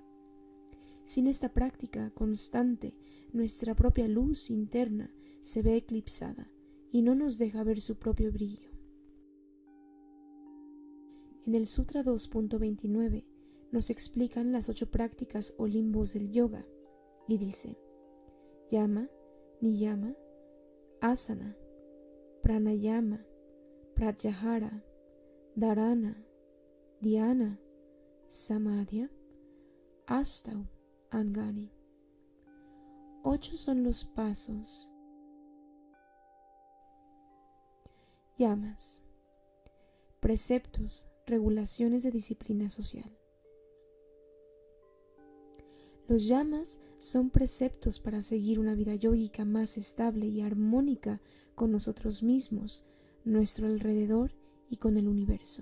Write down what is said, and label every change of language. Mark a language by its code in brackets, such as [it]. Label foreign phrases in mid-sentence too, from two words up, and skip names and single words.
[es] Sin esta práctica constante, nuestra propia luz interna se ve eclipsada y no nos deja ver su propio brillo. En el Sutra 2.29 nos explican las 8 prácticas o limbos del yoga y dice: [sa] यम नियम आसन प्राणायाम प्रत्याहार धारणा ध्यान समाधय अष्टौ अङ्गानि. [es] 8 son los pasos. Yamas, preceptos, regulaciones de disciplina social. Los yamas son preceptos para seguir una vida yógica más estable y armónica con nosotros mismos, nuestro alrededor y con el universo.